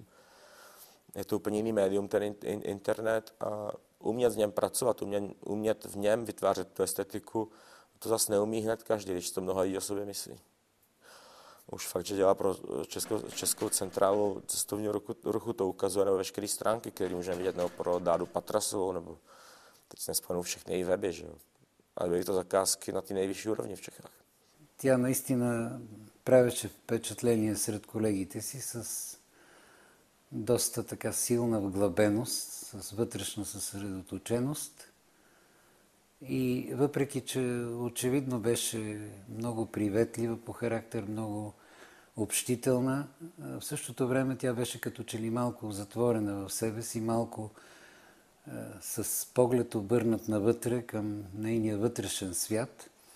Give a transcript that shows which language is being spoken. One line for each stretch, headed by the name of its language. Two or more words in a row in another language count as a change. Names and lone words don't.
Czech: Je to úplně jiný médium, ten internet, a umět v něm pracovat, umět v něm vytvářet tu estetiku, to zase neumí hned každý, když to mnoho lidí o sobě myslí. Už fakt, že dělá pro Českou centrálu cestovního ruchu, to ukazuje na veškeré stránky, které můžeme vidět, nebo pro Dádu Patrasovou, nebo teď se nespomenu všechny její weby, že jo. Ale byly to zakázky на ty nejvyšší úrovni v Čechách.
Bulgarian: Тя наистина правеше впечатление сред колегите си с доста така силна вглъбеност, с вътрешна съсредоточеност. И въпреки, че очевидно беше много приветлива по характер, много общителна, в същото време тя беше като че ли малко затворена в себе си, малко с поглед обърнат навътре към нейния вътрешен свят.